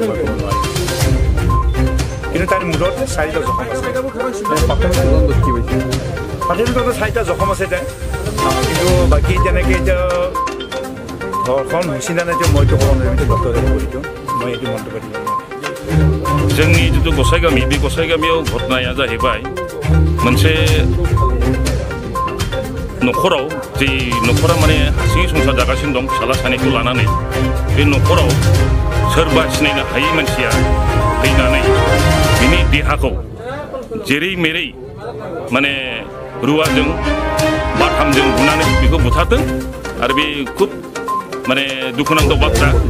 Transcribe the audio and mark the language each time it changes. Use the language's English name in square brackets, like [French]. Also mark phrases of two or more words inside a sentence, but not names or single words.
[Assamese] কিন্তু তাৰ মূৰত 4টা জখম আছে পাতিলতো 4টা জখম আছে তাই কিন্তু বাকী তেনেকৈ এতিয়া ঘৰখন হৈছি না নাই মইতো ক'ব নোৱাৰিম এইটো ডক্টৰে কৰিছোঁ মই এইটো মন্তব্য দিব [Bodo] जोंनि जितु गसाइगामि बे गसाइगामियाव घटनाया जाहैबाय मोनसे न'खराव जे न'खरा माने हारसिङै संसार जागासिनो दं फिसाला सानैखौ लानानै बे न'खराव सोरबा सिनायनो हायै मानसिया फैनानै बिनि देहाखौ जेरै मेरै माने रुवाजों बाथामजों बुनानै बेखौ बुथारदों आरो बे खुब माने दुखुनांथाव बाथ्रा